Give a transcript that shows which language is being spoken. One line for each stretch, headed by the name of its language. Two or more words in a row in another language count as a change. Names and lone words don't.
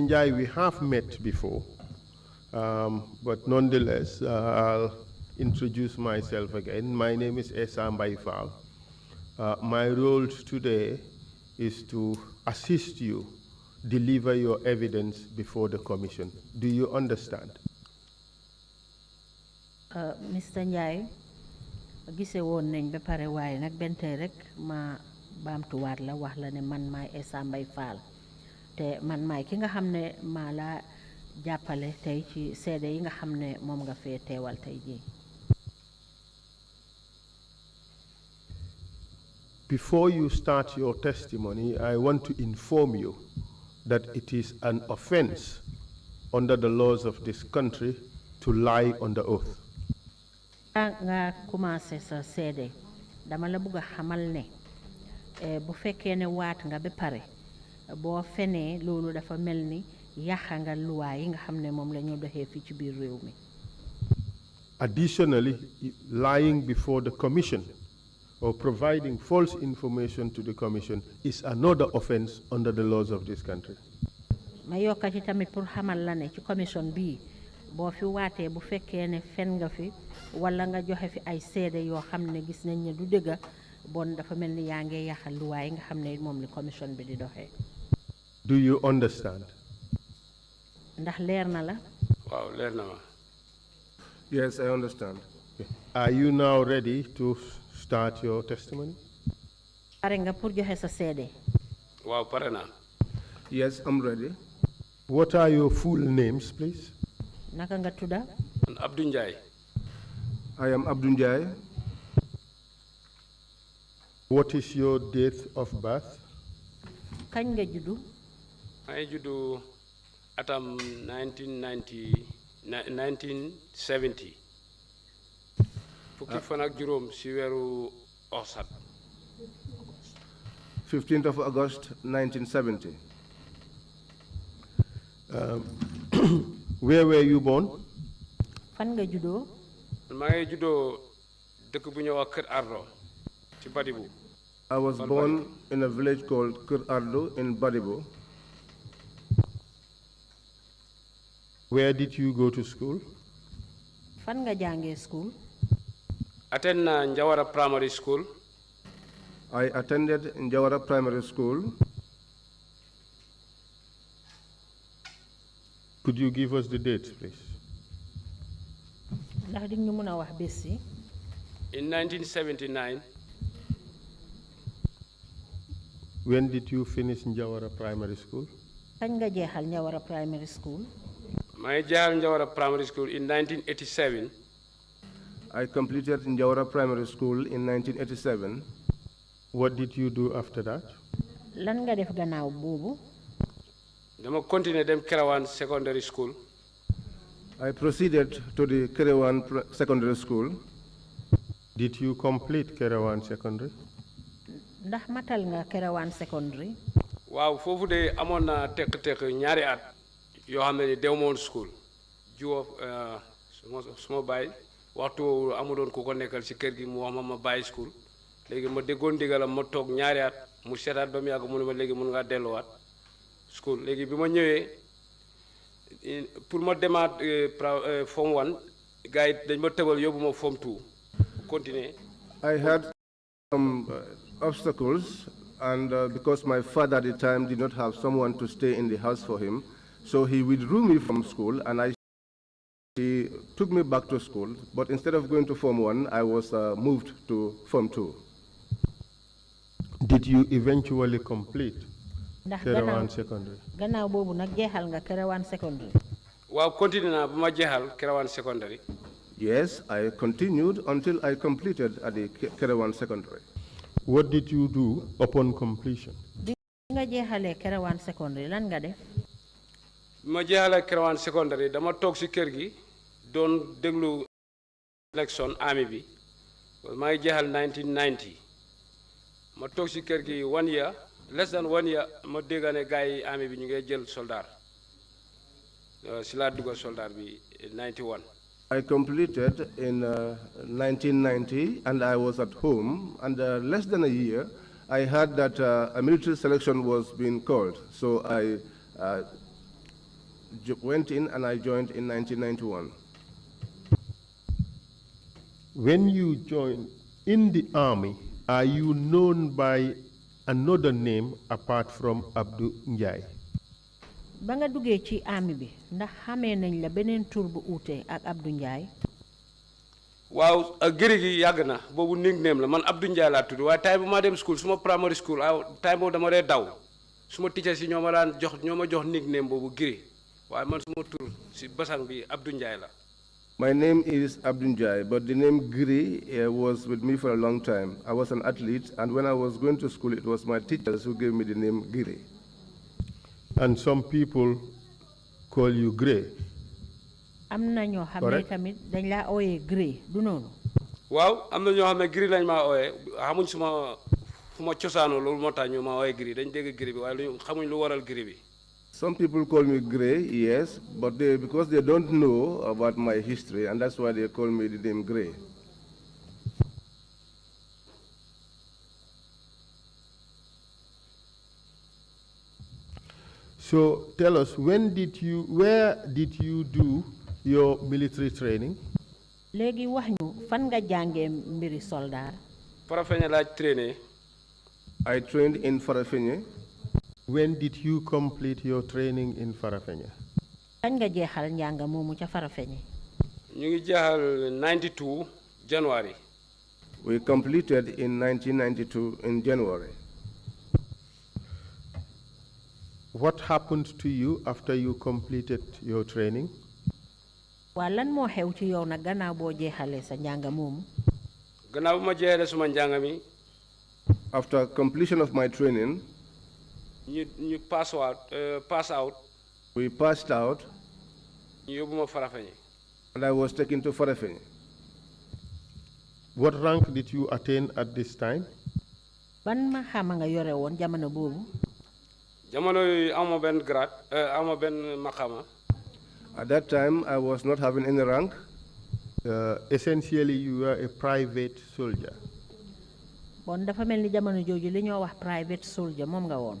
English: Njai, we have met before, but nonetheless, I'll introduce myself again. My name is Esa Mbaifal. My role today is to assist you deliver your evidence before the commission. Do you understand? Mr.
Wolof: Njai, gise woon nañ ba pare waaye nag benn tey rek ma baamtuwaat la wax la ne man maay Essa Mbay Fall te man maay ki nga xam ne maa la jàppale tey ci seede yi nga xam ne moom nga fee teewal tey jii.
English: Before you start your testimony, I want to inform you that it is an offense under the laws of this country to lie under oath.
Wolof: nga commencé sa seede dama la bëgg a xamal ne bu fekkee ne waat nga ba pare boo fenee loolu dafa mel ni yàqa nga luwaa yi nga xam ne moom la ñu doxee fii ci biir réew mi.
English: Additionally, lying before the commission or providing false information to the commission is another offense under the laws of this country.
Wolof: ma yokka ci tamit pour xamal la ne ci commission bii boo fi waatee bu fekkee ne fen nga fi wala nga joxe fi ay seede yoo xam ne gis nañ ne du dëgga bon dafa mel ni yaa ngi yàqal luwaa yi nga xam ne moom li commission bi di doxee.
English: Do you understand?
Wolof: ndax leer na la. waaw leer na ma.
English: Yes, I understand. Are you now ready to start your testimony?
Wolof: pare nga pour joxe sa seede. waaw pare naa.
English: Yes, I'm ready. What are your full names, please?
Wolof: naka nga tudda. man ABDOU NJIE.
English: I am ABDOU NJIE. What is your date of birth?
Wolof: kañ nga juddu. maa ngi juddu atam 1970. fukki fan ak juróom si weeru Oxat.
English: 15th of August, 1970. Where were you born?
Wolof: fan nga juddoo. maa ngi juddoo dëkk bu ñuy wax Kër Ardo ci Badibu.
English: I was born in a village called Kër Ardo in Badibu. Where did you go to school?
Wolof: fan nga jàngee school. attend na Njawara Primary School.
English: I attended Njawara Primary School. Could you give us the dates, please?
Wolof: ndax di ñu mën a wax bés yi.
English: in 1979. When did you finish Njawara Primary School?
Wolof: kañ nga jeexal Njawara Primary School. maa ngi jeexal Njawara Primary School in 1987.
English: I completed Njawara Primary School in 1987. What did you do after that?
Wolof: lan nga def gannaaw boobu. dama continuer dem Kerewan Secondary School.
English: I proceeded to the Kerewan Secondary School. Did you complete Kerewan Secondary?
Wolof: ndax matal nga Kerewan Secondary. waaw foofu de amoon na tekk ñaari at yoo xam ne dew moon school jiwoo suma bàyyi waxtu woowu amuloon ku ko nekkal si kër gi mu wax ma bàyyi school léegi ma déggoon ndigalam ma toog ñaari at mu seetaat ba mu yàgg mu ne ma léegi mun ngaa delluwaat school léegi bi ma ñëwee pour ma demaat form 1 gars yi dañ ma tëbal yóbbu ma form 2 continuer.
English: I had some obstacles, and because my father at the time did not have someone to stay in the house for him, so he withdrew me from school, and he took me back to school. But instead of going to Form 1, I was moved to Form 2. Did you eventually complete Kerewan Secondary?
Wolof: gannaaw boobu nag jeexal nga Kerewan Secondary. waaw continuer naa ba ma jeexal Kerewan Secondary.
English: Yes, I continued until I completed at the Kerewan Secondary. What did you do upon completion?
Wolof: bi nga jeexalee Kerewan Secondary lan nga def. bi ma jeexalee Kerewan Secondary dama toog si kër gi doon déglu élection army bi maa ngi jeexal 1990 ma toog si kër gi
English: 1 year less than 1 year
Wolof: ma dégg ne gars yi army bi ñu ngi jël soldat si laa dugg soldat bi 91.
English: I completed in 1990, and I was at home, and less than a year, I heard that a military selection was being called. So I went in and I joined in 1991. When you joined in the army, are you known by another name apart from ABDOU NJIE?
Wolof: ba nga duggee ci army bi ndax xamee nañ la beneen tur bu uute ak ABDOU NJIE. waaw giri gi yàgg na boobu nickname la man Abdou Njie laa tudd waaye time bu ma dem school suma
English: primary school time
Wolof: boobu dama dee daw suma teacher si ñoo ma daan jox ñoo ma jox nickname boobu giri waaye man suma tur si basang bi Abdou Njie la.
English: My name is ABDOU NJIE, but the name Giri was with me for a long time. I was an athlete, and when I was going to school, it was my teachers who gave me the name Giri. And some people call you Gray.
Wolof: am na ñoo xam ne tamit dañ laa ooyee Gray du noonu. waaw am na ñoo xam ne Giri lañ maa ooyee xamuñ suma fu ma cosaanoo loolu moo tax ñu ma ooyee Giri dañ dégg Giri bi waaye lu xamuñ lu waral Giri bi.
English: Some people call me Gray, yes, but because they don't know about my history, and that's why they call me the name Gray. So tell us, where did you do your military training?
Wolof: léegi wax ñu fan nga jàngee mbiri soldat. Farafenni laa traîné.
English: I trained in Farafenni. When did you complete your training in Farafenni?
Wolof: kañ nga jeexal njàng moomu ca Farafenni. ñu ngi jeexal 92 January.
English: We completed in 1992 in January. What happened to you after you completed your training?
Wolof: waa lan moo xew ci yow nag gannaaw boo jeexalee sa njàng moomu. gannaaw bu ma jeexalee suma njàng mi.
English: After completion of my training,
Wolof: ñu
English: pass out. We passed out.
Wolof: ñu yóbbu ma Farafenni.
English: And I was taken to Farafenni. What rank did you attain at this time?
Wolof: ban ma xama nga yore woon jamono boobu. jamono yooyu amoo benn grade amoo benn maqama.
English: At that time, I was not having any rank. Essentially, you were a private soldier.
Wolof: bon dafa mel ni jamono jooju li ñoo wax
English: private soldier
Wolof: moom nga woon.